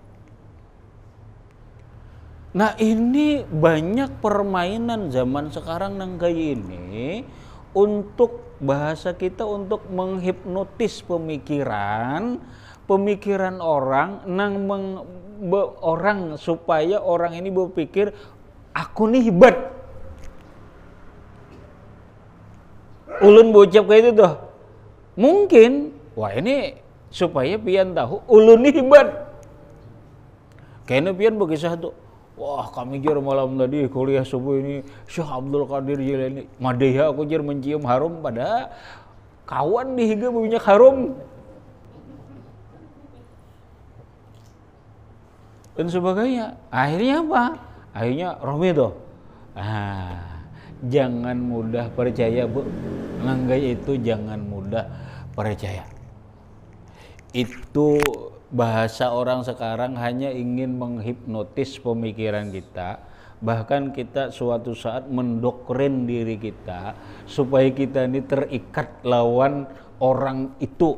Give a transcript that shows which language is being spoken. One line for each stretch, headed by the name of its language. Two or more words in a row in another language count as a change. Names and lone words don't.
Indonesian: Nah ini banyak permainan zaman sekarang nang kayak ini untuk bahasa kita untuk menghipnotis pemikiran orang orang supaya orang ini berpikir aku nih hebat.
Banjar: Ulun bocap kayak itu tuh. Mungkin wah ini supaya pian tahu ulun nih hebat. Kayaknya pian berkisah tuh. Wah kami jar malam tadi kuliah subuh ini Syekh Abdul Qadir Jilani Madeha aku jar mencium harum pada kawan di higa minyak harum dan sebagainya.
Indonesian: Akhirnya apa? Akhirnya Romi tuh. Jangan mudah percaya bu. Langgai itu jangan mudah percaya. Itu bahasa orang sekarang hanya ingin menghipnotis pemikiran kita, bahkan kita suatu saat mendoktrin diri kita supaya kita ini terikat lawan orang itu.